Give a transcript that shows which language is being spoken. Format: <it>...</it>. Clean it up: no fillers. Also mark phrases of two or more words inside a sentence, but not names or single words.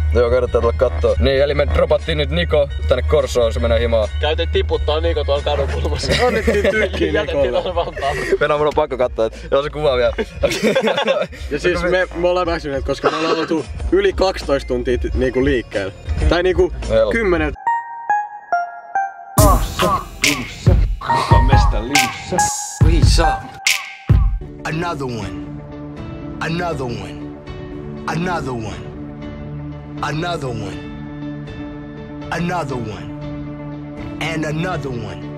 <fi>Joo, kannattaa tulla kattoo. Niin, eli me dropattiin nyt Niko tänne Korsoon, se menee himaan. Käytiin tiputtaa Niko tuolla kadun kulmassa. Annettiin tykkiin Jätettiin Nikolle. tuonne Vantaalle. Venä, mun on pakko katsoa, että joo se kuva vielä. Ja siis me ollaan väsyneet, koska me ollaan oltu yli 12 tuntia niinku liikkeellä. Tai niinku 10.</fi> <en>Please up. Another one. Another one. Another one. Another one. Another one. And another one.</en>